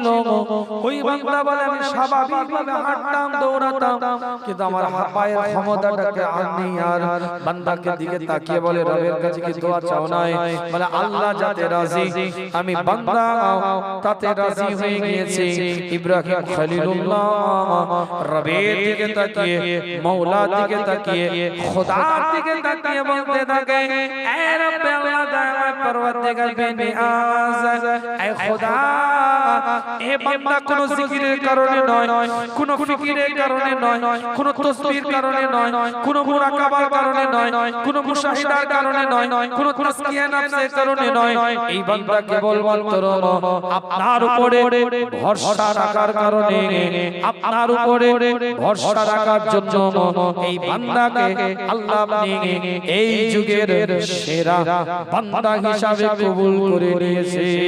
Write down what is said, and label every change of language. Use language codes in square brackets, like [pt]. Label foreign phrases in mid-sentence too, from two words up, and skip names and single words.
[bn] ওই বান্দা বলে, আমি স্বাভাবিকভাবে হাঁটতাম, দৌড়াতাম, কিন্তু আমার পায়ের ক্ষমতাটাকে আমি আর বান্দাকে দিকে তাকিয়ে বলে, রবের কাছে কি দোয়া চাও নাই? বলে আল্লাহ যাতে রাজি, আমি বান্দা তাতে রাজি হয়ে গিয়েছি। ইব্রাহিম খলিলুল্লাহ রবের দিকে তাকিয়ে, মাওলার দিকে তাকিয়ে, খোদার দিকে তাকিয়ে বলতে থাকে, [ur] اے رب اللہ دائم پروردگار بے نیاز اے خدا اے بندہ [bn] কোনো জিকিরের কারণে নয়, কোনো ফিকিরের কারণে নয়, কোনো তাসবিহের কারণে নয়, কোনো মুরাকাবার কারণে নয়, কোনো মুশাহিদার কারণে নয়, কোনো তাসকিয়া নফসের কারণে নয়, এই বান্দা কেবলমাত্র আপনার উপরে ভরসা রাখার কারণে, আপনার উপরে ভরসা রাখার জন্য এই বান্দাকে আল্লাহ আপনি এই যুগের সেরা বান্দা হিসাবে কবুল করে নিয়েছে।